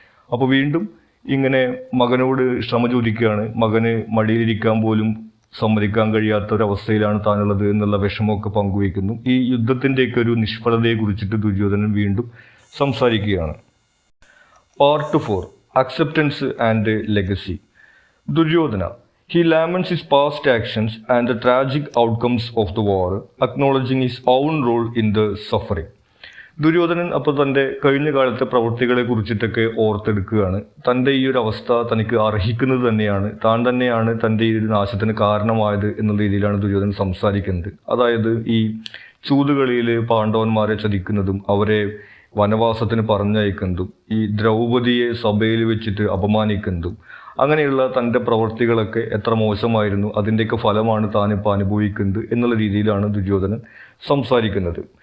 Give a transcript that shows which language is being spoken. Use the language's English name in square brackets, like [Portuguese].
[Malayalam] അപ്പോൾ വീണ്ടും ഇങ്ങനെ മകനോട് ക്ഷമ ചോദിക്കുകയാണ്. മകന് മടിയിലിരിക്കാൻ പോലും സമ്മതിക്കാൻ കഴിയാത്ത ഒരവസ്ഥയിലാണ് താനുള്ളത് എന്നുള്ള വിഷമമൊക്കെ പങ്കുവയ്ക്കുന്നു. ഈ യുദ്ധത്തിൻ്റെയൊക്കെ ഒരു നിഷ്ഫലതയെ കുറിച്ചിട്ട് ദുര്യോധനൻ വീണ്ടും സംസാരിക്കുകയാണ്. Part 4, acceptance and legacy. Duryodhana, [English] he laments his past actions and the tragic outcomes of the war, acknowledging his own role in the suffering. [Malayalam] Duryodhanan അപ്പോൾ തൻ്റെ കഴിഞ്ഞ കാലത്തെ പ്രവൃത്തികളെ കുറിച്ചിട്ടൊക്കെ ഓർത്തെടുക്കുകയാണ്. തൻ്റെ ഈ ഒരു അവസ്ഥ തനിക്ക് അർഹിക്കുന്നത് തന്നെയാണ്, താൻ തന്നെയാണ് തൻ്റെ ഈ ഒരു നാശത്തിന് കാരണമായത് എന്നുള്ള രീതിയിലാണ് ദുര്യോധനൻ സംസാരിക്കുന്നത്. അതായത് ഈ ചൂതുകളിയിൽ പാണ്ഡവന്മാരെ ചതിക്കുന്നതും അവരെ വനവാസത്തിന് പറഞ്ഞയക്കുന്നതും ഈ ദ്രൗപദിയെ സഭയിൽ വെച്ചിട്ട് അപമാനിക്കുന്നതും അങ്ങനെയുള്ള തൻ്റെ പ്രവൃത്തികളൊക്കെ എത്ര മോശമായിരുന്നു, അതിൻ്റെയൊക്കെ ഫലമാണ് താനിപ്പോൾ അനുഭവിക്കുന്നത് എന്നുള്ള രീതിയിലാണ് ദുര്യോധനൻ സംസാരിക്കുന്നത്.